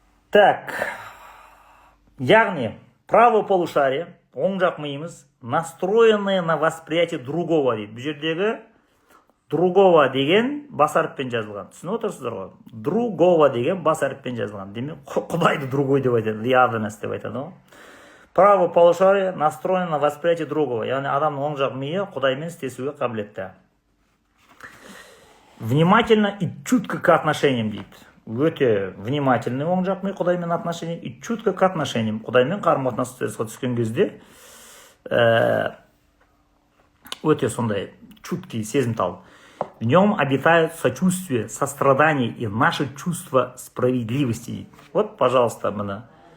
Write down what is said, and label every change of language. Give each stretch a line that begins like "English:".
Kazakh: Так, яғни правополушарие, оң жақ миымыз,
Russian: настроенное на восприятие другого
Kazakh: дейді. Бұл жердегі другого деген бас әріппен жазылған. Түсініп отырсыздар ғой? Другого деген бас әріппен жазылған. Демек, құдайды другой деп айтады,
English: the otherness
Kazakh: деп айтады.
Russian: Правополушарие настроено на восприятие другого.
Kazakh: Яғни адамның оң жақ миы құдаймен істесуге қабілетті.
Russian: Внимательно и чутко к отношениям дейді. Өте внимательный
Kazakh: оң жақ ми құдаймен
Russian: отношениям и чутко к отношениям.
Kazakh: Құдаймен қарым-қатынасқа түскен кезде өте сондай чуткий, сезімтал.
Russian: В нем обитают сочувствие, сострадание и наше чувство справедливости. Вот, пожалуйста, мына.